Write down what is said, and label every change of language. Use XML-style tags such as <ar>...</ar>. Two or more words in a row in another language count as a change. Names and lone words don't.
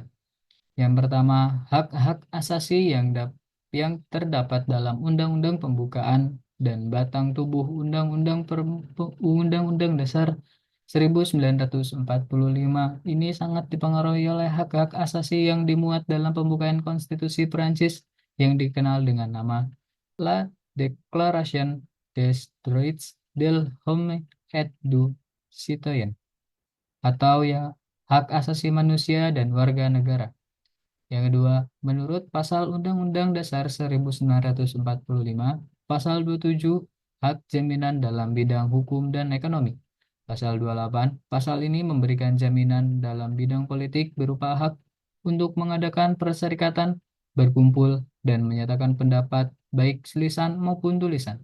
<id>Yang pertama, hak-hak asasi yang terdapat dalam Undang-Undang Pembukaan dan Batang Tubuh Undang-Undang Dasar 1945 ini sangat dipengaruhi oleh hak-hak asasi yang dimuat dalam pembukaan Konstitusi Perancis yang dikenal dengan nama La Déclaration des Droits de l'Homme et du Citoyen, atau ya hak asasi manusia dan warga negara. Yang kedua, menurut Pasal Undang-Undang Dasar 1945, Pasal 27, hak jaminan dalam bidang hukum dan ekonomi. Pasal 28, pasal ini memberikan jaminan dalam bidang politik berupa hak untuk mengadakan perserikatan, berkumpul, dan menyatakan pendapat baik lisan maupun tulisan.</id>